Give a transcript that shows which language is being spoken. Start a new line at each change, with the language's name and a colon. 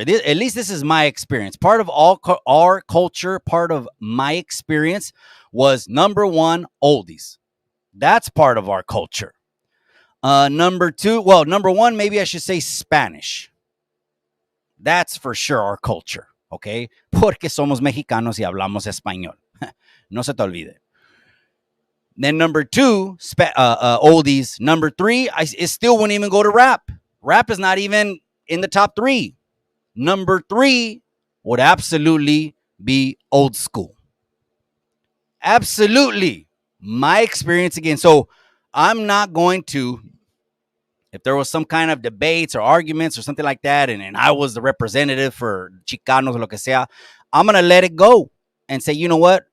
English: At least this is my experience. Part of our culture, part of my experience was number one, oldies. That's part of our culture. Number two, well, number one, maybe I should say Spanish. That's for sure our culture, okay?
Spanish: Porque somos mexicanos y hablamos español. No se te olvide.
English: Then number two, oldies. Number three, it still wouldn't even go to rap. Rap is not even in the top three. Number three would absolutely be old school. Absolutely. My experience again. So I'm not going to, if there was some kind of debates or arguments or something like that, and I was the representative for Chicanos,
Spanish: lo que sea,
English: I'm going to let it go and say, you know what?